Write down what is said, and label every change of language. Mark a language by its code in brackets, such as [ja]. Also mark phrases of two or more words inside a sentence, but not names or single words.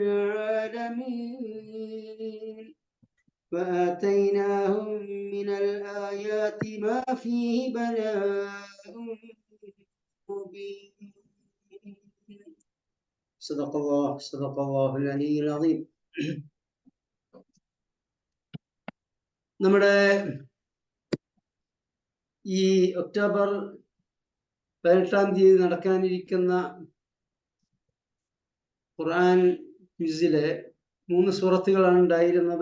[ar] العالمين وآتيناهم من الآيات ما فيه بلاء مبين صدق الله العلي العظيم. [ml] നമ്മുടെ ഈ ഒക്ടോബർ 18-ാം തീയതി നടക്കാനിരിക്കുന്ന ഖുർആൻ ക്വിസിലെ 3 സൂറത്തുകളാണ് ഉണ്ടായിരുന്നത്.